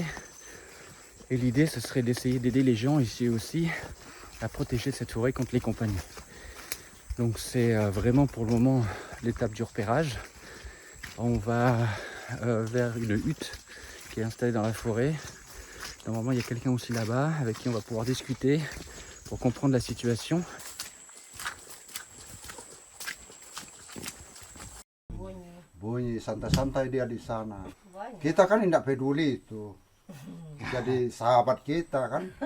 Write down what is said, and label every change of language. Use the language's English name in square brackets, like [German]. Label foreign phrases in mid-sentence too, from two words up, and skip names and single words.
[French] Et l'idée, ce serait d'essayer d'aider les gens ici aussi à protéger cette forêt contre les compagnies. Donc c'est vraiment pour le moment l'étape du repérage. On va vers une hutte qui est installée dans la forêt. Normalement, il y a quelqu'un aussi là-bas avec qui on va pouvoir discuter pour comprendre la situation. [Indonesian] Bunyi santai-santai dia di sana. Kita kan tidak peduli itu. Jadi sahabat kita kan.